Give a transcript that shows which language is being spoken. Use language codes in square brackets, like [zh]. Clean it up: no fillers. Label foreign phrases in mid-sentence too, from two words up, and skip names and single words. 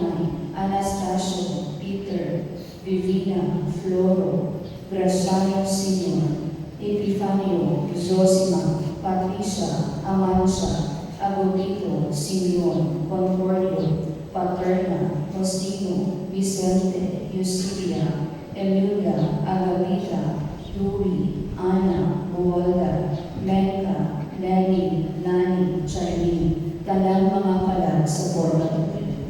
[ceb] Knay, Anastasio, Peter, Vivina, Floro, Graciano Sr., Epifanio, Zosima, Patricia, Amancia, Agudito, Simeon, Concordio, Paterna, Mostino, Vicente, Eusilia, Emilia, Agapita, Dewey, Ana, Buwalda, Menka, Lenny, Nani, Charlene, tanang mga kalag sa purgatory.